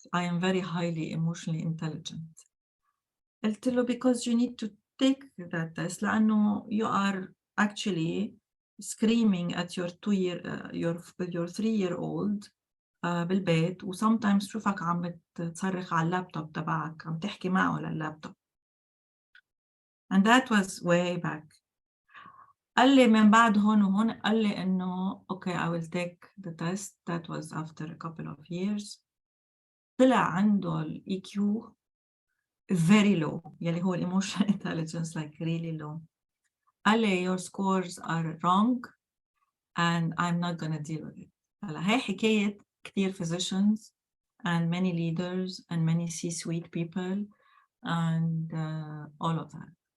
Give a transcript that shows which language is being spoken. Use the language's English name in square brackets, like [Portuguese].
[English] I am very highly emotionally intelligent. [Arabic] قلت له, [English] because you need to take that test [Arabic] لأنه [English] you are actually screaming at your 3-year-old [Arabic] بالبيت, [English] و sometimes [Arabic] تشوفك عم بتصرخ على اللابتوب تبعك, عم تحكي معه لللابتوب. [English] And that was way back. [Arabic] قال لي من بعد هون وهون, قال لي إنه [English] okay, I will take the test. That was after a couple of years. [Arabic] طلع عنده ال [English] EQ very low, [Arabic] يلي هو [English] emotional intelligence, like really low. [Arabic] قال لي [English] your scores are wrong and I'm not gonna deal with it. [Arabic] هلا هي حكاية كتير [English] physicians and many leaders and many C-suite people and all of that.